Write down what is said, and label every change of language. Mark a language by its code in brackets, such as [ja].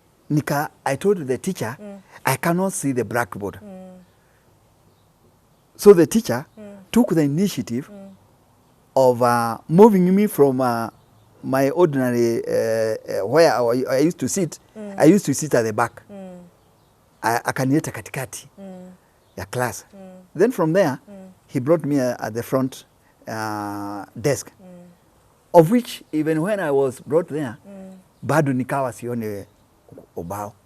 [en] I told the teacher I cannot see the blackboard. So the teacher took the initiative of moving me from my ordinary where I used to sit. I used to sit at the back. [sw] Akanieta katikati ya class. [en] Then from there he brought me at the front desk, of which even when I was brought there [sw] bado nikawa sione ubao.